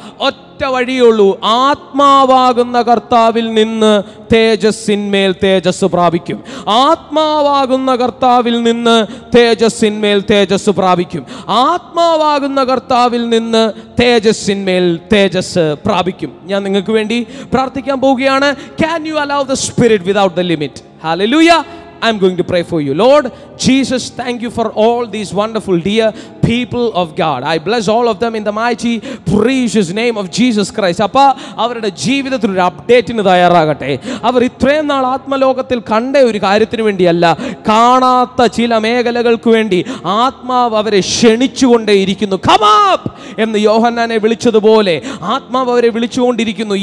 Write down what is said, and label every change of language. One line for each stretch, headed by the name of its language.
Malayalam: ഒറ്റ വഴിയുള്ളൂ. ആത്മാവാകുന്ന കർത്താവിൽ നിന്ന് തേജസ്സിന്മേൽ തേജസ് പ്രാപിക്കും. ആത്മാവാകുന്ന കർത്താവിൽ നിന്ന് തേജസ്സിന്മേൽ തേജസ് പ്രാപിക്കും. ആത്മാവാകുന്ന കർത്താവിൽ നിന്ന് തേജസ്സിന്മേൽ തേജസ് പ്രാപിക്കും. ഞാൻ നിങ്ങൾക്ക് വേണ്ടി പ്രാർത്ഥിക്കാൻ പോവുകയാണ്.
English: Can you allow the Spirit without the limit? Hallelujah. I'm going to pray for you. Lord Jesus, thank you for all these wonderful dear people of God. I bless all of them in the mighty precious name of Jesus Christ.
Malayalam: Appa അവരുടെ ജീവിതത്തിൽ ഒരു അപ്ഡേറ്റിന് തയ്യാറാകട്ടെ. അവർ ഇത്രയും നാൾ ആത്മലോകത്തിൽ കണ്ട ഒരു കാര്യത്തിന് വേണ്ടിയല്ല, കാണാത്ത ചില മേഖലകൾക്ക് വേണ്ടി ആത്മാവ് അവരെ ക്ഷണിച്ചുകൊണ്ടേയിരിക്കുന്നു.
English: Come up
Malayalam: എന്ന് യോഹന്നാനെ വിളിച്ചതുപോലെ ആത്മാവ് അവരെ വിളിച്ചുകൊണ്ടിരിക്കുന്നു.